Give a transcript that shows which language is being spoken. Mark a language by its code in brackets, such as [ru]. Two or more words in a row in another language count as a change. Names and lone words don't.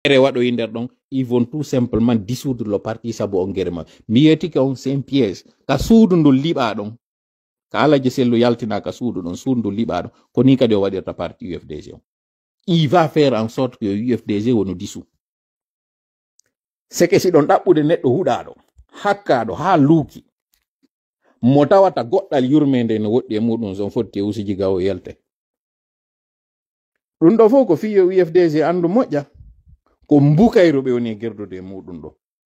[ff] waɗo yinder ɗon, [fr] ils vont tout simplement dissoudre le parti [ff] sabu on guerre ma. Mi yetike on [fr] c'est un piège. [ff] Ka suudu ndu liɓa ɗon, ka alaji sellu yaltina ka suudu ɗon, suudu ndu liɓa ɗon, ko ni kadi o waɗirta parti UFDG on. [fr] Il va faire en sorte que UFDG wonu dissous. [ff] Seke si ɗon ɗaɓɓude neɗɗo huɗaɗo, hakkaɗo ha luuki, mo tawata goɗɗal yurmede no woɗɗi e muɗum son fotti e usiji gawo yelte. Ɗum ɗo fof ko fiyo UFDG andu moƴƴa, ko mbukayruɓe woni gerdude e muɗum ɗo.